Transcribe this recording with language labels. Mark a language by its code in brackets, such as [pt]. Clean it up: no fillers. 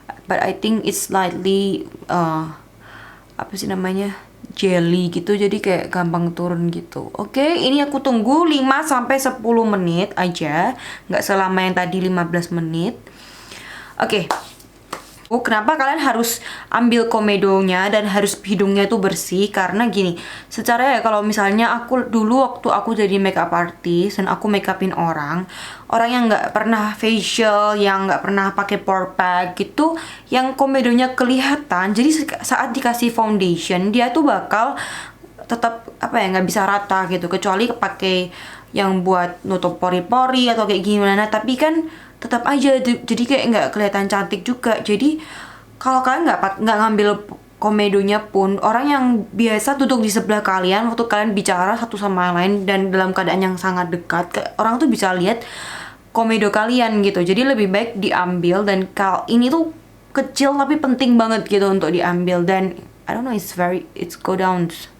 [en] But I think it's slightly [id] apa sih namanya? Jelly gitu, jadi kayak gampang turun gitu. Oke, ini aku tunggu 5-10 menit aja, nggak selama yang tadi 15 menit. Oke. Kenapa kalian harus ambil komedonya dan harus hidungnya itu bersih? Karena gini, secara ya kalau misalnya aku dulu waktu aku jadi makeup artist dan aku make upin orang yang nggak pernah facial, yang nggak pernah pakai pore pack gitu, yang komedonya kelihatan. Jadi saat dikasih foundation dia tuh bakal tetap nggak bisa rata gitu, kecuali pakai yang buat nutup pori-pori atau kayak gimana. Tapi kan tetap aja jadi kayak nggak kelihatan cantik juga. Jadi kalau kalian nggak ngambil komedonya pun, orang yang biasa duduk di sebelah kalian waktu kalian bicara satu sama lain dan dalam keadaan yang sangat dekat, orang tuh bisa lihat komedo kalian gitu. Jadi lebih baik diambil, dan ini tuh kecil tapi penting banget gitu untuk diambil. [en] Dan I don't know, it's go down.